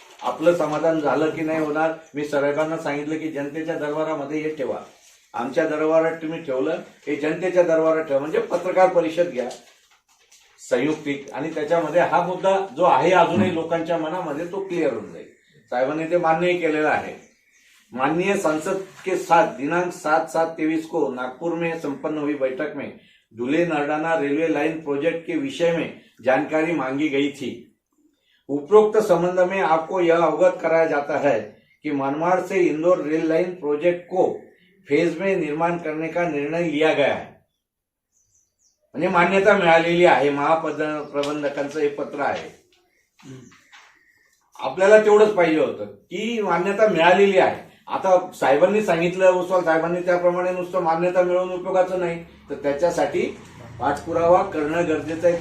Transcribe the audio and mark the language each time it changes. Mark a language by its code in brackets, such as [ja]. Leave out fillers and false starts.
[mr] आपलं समाधान झालं की नाही होणार, मी साहेबांना सांगितलं की जनतेच्या दरबारामध्ये हे ठेवा. आमच्या दरबारात तुम्ही ठेवलं, हे जनतेच्या दरबारात ठेवा, म्हणजे पत्रकार परिषद घ्या संयुक्तिक, आणि त्याच्यामध्ये हा मुद्दा जो आहे अजूनही लोकांच्या मनामध्ये तो क्लिअर होऊन जाईल. साहेबांनी ते मान्यही केलेलं आहे. [hi] माननीय संसद के साथ दिनांक 7/7/23 को नागपुर में संपन्न हुई बैठक में धुले नरडाना रेलवे लाइन प्रोजेक्ट के विषय में जानकारी मांगी गई थी. उपरोक्त संबंध में आपको यह अवगत कराया जाता है कि मनमाड़ से इंदौर रेल लाइन प्रोजेक्ट को फेज में निर्माण करने का निर्णय लिया गया है. [mr] म्हणजे मान्यता मिळालेली आहे. महाप्रबंधकांचं हे पत्र आहे. आपल्याला तेवढंच पाहिजे होतं की मान्यता मिळालेली आहे. आता साहेबांनी सांगितलं, ओसवाल साहेबांनी त्याप्रमाणे नुसतं मान्यता मिळवून उपयोगाचं नाही, तर त्याच्यासाठी पाठपुरावा करणं गरजेचं आहे.